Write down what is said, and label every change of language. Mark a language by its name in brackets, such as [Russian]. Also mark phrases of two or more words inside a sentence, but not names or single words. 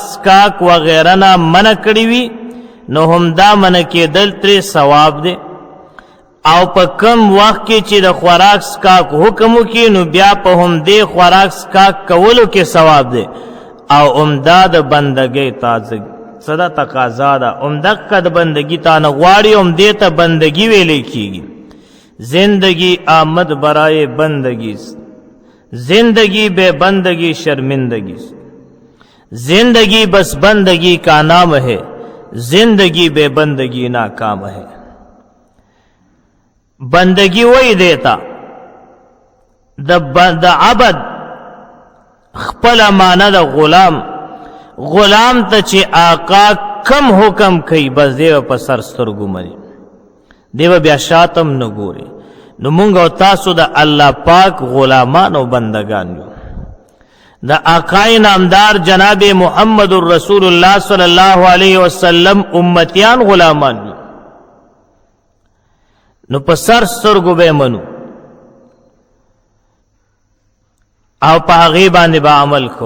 [Pashto] سکاک وغیره نه منع کړي وي نو هم دا منع کېدل ترې ثواب دی، او په کم وخت کې چې د خوراک سکاک حکم وکړي نو بیا په همدې خوراک سکاک کولو کې ثواب دی، او عمده د بندګۍ تازه صدا تقاضا ده، عمدقه د بندگی تا نه غواړي، عمدې ته بندگی ویلې کېږي۔ [Persian] زندگی آمد برائے بندگی، زندگی بے بندگی شرمندگی، [Urdu] زندگی بس بندگی کا نام ہے، زندگی بے بندگی ناکام ہے۔ [Pashto] بندگی وہی دیتا د عبد خپل معنی د غلام ته چې آقا کم حکم کوي بس دیو په سر سترګو مني، دیو بیا شاتم نه ګوري۔ نو مونږ او تاسو د الله پاک غلامان او بندگان یو، د آقای نامدار جناب محمد رسول الله [Arabic] صلی الله علیه وسلم [Pashto] امتیان غلامان یو، نو په سر سترګو به منو او په هغې باندې به عمل کوو۔